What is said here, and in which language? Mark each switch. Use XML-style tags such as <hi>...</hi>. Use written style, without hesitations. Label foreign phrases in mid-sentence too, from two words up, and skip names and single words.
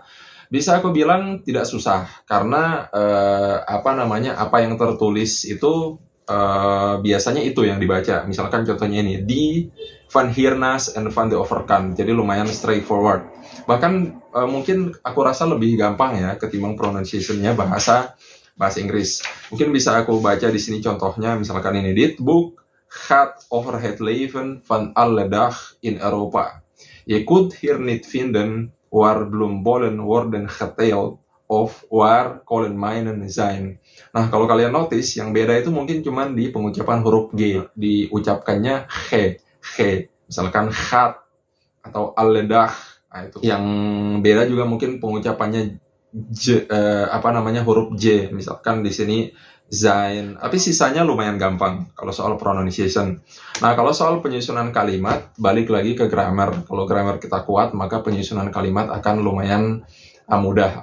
<id>Bisa aku bilang tidak susah, karena apa yang tertulis itu biasanya itu yang dibaca. Misalkan contohnya ini, di</id> <nl>Van Hiernas and Van de Overkant.</nl> <id>Jadi lumayan straightforward. Bahkan mungkin aku rasa lebih gampang ya ketimbang pronunciation-nya bahasa Inggris. Mungkin bisa aku baca di sini contohnya, misalkan ini,</id> <nl>dit boek gaat over het leven van alle dag in Europa. Je kunt hier niet vinden waar bloembollen worden geteeld of waar kolenmijnen zijn.</nl> <id>Nah, kalau kalian notice, yang beda itu mungkin cuma di pengucapan huruf G, diucapkannya G. Misalkan gaat atau</id> <nl>alle dag.</nl> <id>Nah, itu. Yang beda juga mungkin pengucapannya huruf J, misalkan di sini zijn, tapi sisanya lumayan gampang kalau soal pronunciation. Nah, kalau soal penyusunan kalimat, balik lagi ke grammar. Kalau grammar kita kuat, maka penyusunan kalimat akan lumayan mudah.</id>